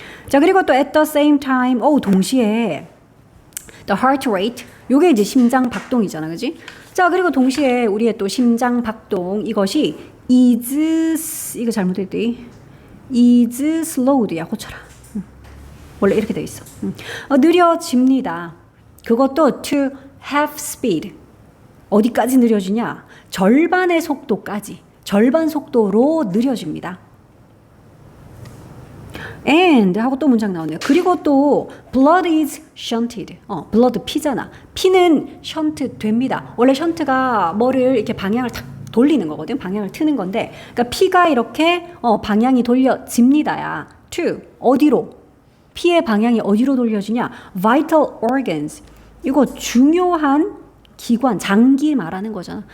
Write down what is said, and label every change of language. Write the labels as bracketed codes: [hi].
[ko] 자, 그리고 또 [en] at the same time, [ko] 동시에 [en] the heart rate, [ko] 요게 이제 심장 박동이잖아, 그지? 자, 그리고 동시에 우리의 또 심장 박동, 이것이 is, 이거 잘못했대. [en] is slowed [ko] 야, 고쳐라. 원래 이렇게 돼 있어. 느려집니다. [en] 그것도 to half speed. [ko] 어디까지 느려지냐? 절반의 속도까지. 절반 속도로 느려집니다. and 하고 또 문장 나오네요. 그리고 또 [en] blood is shunted. [ko] blood 피잖아. 피는 shunt 됩니다. 원래 shunt가 뭐를 이렇게 방향을 탁 돌리는 거거든. 방향을 트는 건데. 그러니까 피가 이렇게 방향이 돌려집니다야. to 어디로? 피의 방향이 어디로 돌려지냐? [en] vital organs. [ko] 이거 중요한 기관, 장기 말하는 거잖아.